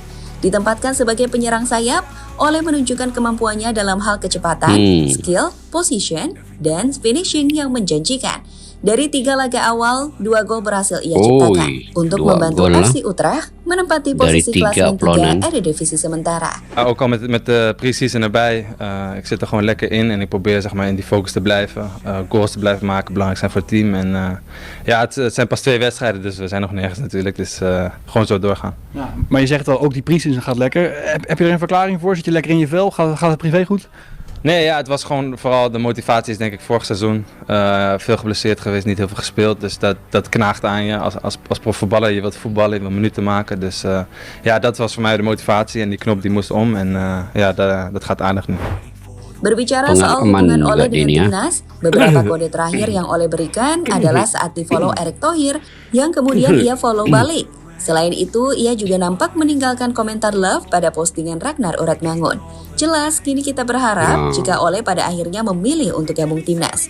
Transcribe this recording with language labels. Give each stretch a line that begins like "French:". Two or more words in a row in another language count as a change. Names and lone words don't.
Indonesian: Ditempatkan sebagai penyerang sayap, Ole menunjukkan kemampuannya dalam hal kecepatan, skill, position, dan finishing yang menjanjikan. Dari 3 laga awal, 2 gol berhasil ia ciptakan untuk 2 membantu gol lah. FC Utrecht menempati Dari posisi 3 klasemen 3 pelonan. Eredivisie sementara.
Dutch: Ook al met de pre-season erbij. Ik zit er gewoon lekker in en ik probeer zeg maar in die focus te blijven. Goals te blijven maken, belangrijk zijn voor het team. En ja, het zijn pas 2 wedstrijden, dus we zijn nog nergens natuurlijk. Dus gewoon zo doorgaan. Ja, maar je zegt al, ook die pre-season gaat lekker. Heb je er een verklaring voor? Zit je lekker in je vel? Gaat het privé goed? Nee, ja, het was gewoon vooral de motivatie is denk ik vorig seizoen. Veel geblesseerd geweest, niet heel veel gespeeld. Dus dat knaagt aan je als profvoetballer. Je wilt voetballen, je wilt minuten maken. Dus ja, dat was voor mij de motivatie en die knop die moest om. En ja, dat gaat aardig nu.
Indonesian: Berbicara soal Pengalaman hubungan Ole juga dengan ini ya. timnas, beberapa kode terakhir yang Ole berikan adalah saat di-follow Erick Thohir, yang kemudian ia follow balik. Selain itu, ia juga nampak meninggalkan komentar love pada postingan Ragnar Uratmangun. Jelas, kini kita berharap jika Ole pada akhirnya memilih untuk gabung timnas.